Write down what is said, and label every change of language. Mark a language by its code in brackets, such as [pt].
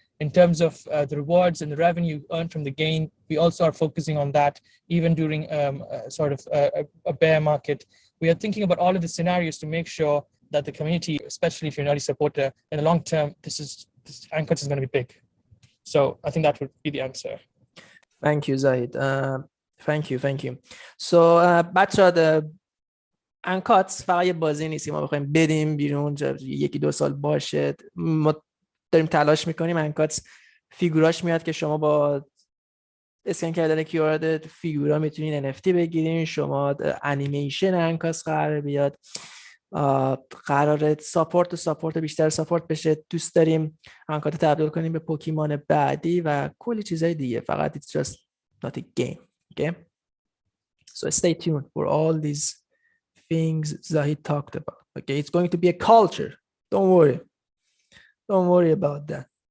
[en] In terms of the rewards and the revenue earned from the gain, we also are focusing on that, even during a bear market. We are thinking about all of the scenarios to make sure that the community, especially if you're an early supporter, in the long term, this Ankots is going to be big. So I think that would be the answer. Thank you, Zahid. Thank you. [fa] So بچه‌ها Ankots فقط یه بازی نیست که ما بخوایم بریم بیرون 1-2 سال باشه. ما داریم تلاش میکنیم Ankots فیگوراش میاد که شما با اسکن کردن QR فیگورا میتونین NFT بگیرین. شما انیمیشن انکاس قرار بیاد، قراره ساپورت بیشتر ساپورت بشه. دوست داریم انکات تبدیل کنیم به پوکیمون بعدی و کلی چیزای دیگه. فقط [en] it's just not a game. Okay, so stay tuned for all these things Zahid talked about. Okay, it's going to be a culture. Don't worry about that.